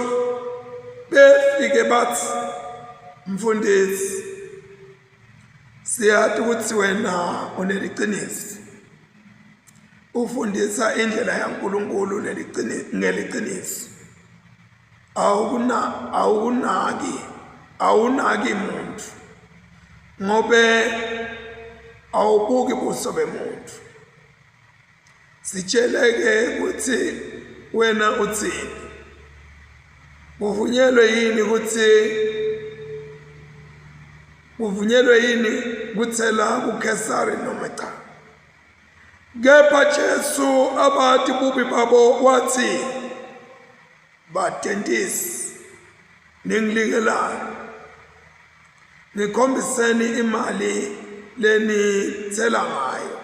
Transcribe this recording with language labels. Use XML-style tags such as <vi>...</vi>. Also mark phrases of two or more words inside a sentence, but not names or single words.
<ss>Befike bathi, mfundisi, siyathi ukuthi wena uneliciniso, ufundisa indlela yaNkulunkulu ngeliciniso, awunaki muntu, ngobe awubuki buso bemuntu. Sitsheleke ukuthi wena uthini, kuvunyelwe yini kuthela kuKesari noma cha? Kepha Jesu abathi bubi babo wathi, batentisi ningilingelayo, ngikhombiseni imali lenithela ngayo.</ss>